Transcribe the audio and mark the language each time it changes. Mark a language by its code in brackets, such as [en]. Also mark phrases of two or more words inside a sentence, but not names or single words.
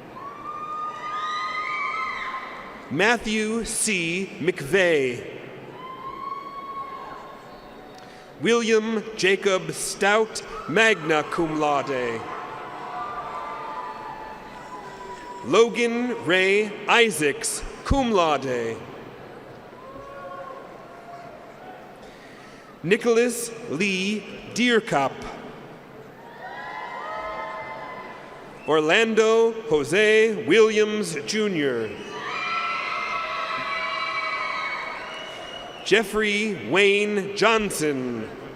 [en] Matthew C. McVeigh. William Jacob Stout, [la] magna cum laude. [en] Logan Ray Isaacs, [la] cum laude. [en] Nicholas Lee Deerkop. Orlando Jose Williams, Jr. Jeffrey Wayne Johnson.